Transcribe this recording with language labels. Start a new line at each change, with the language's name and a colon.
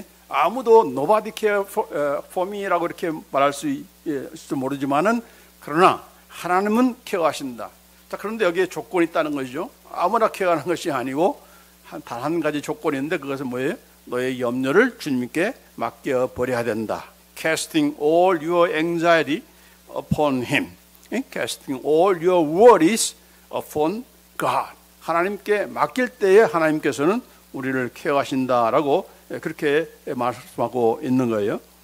Korean: 아무도
English: nobody care for me
Korean: 라고 이렇게 말할 수있을지 모르지만은, 그러나 하나님은 케어하신다. 자, 그런데 여기에 조건이 있다는 것이죠. 아무나 케어하는 것이 아니고 단 한 가지 조건이 있는데, 그것은 뭐예요? 너의 염려를 주님께 맡겨버려야 된다.
English: Casting all your anxiety upon Him. Casting all your worries upon God.
Korean: 하나님께 맡길 때에 하나님께서는 우리를 케어하신다라고 그렇게 말씀하고 있는 거예요.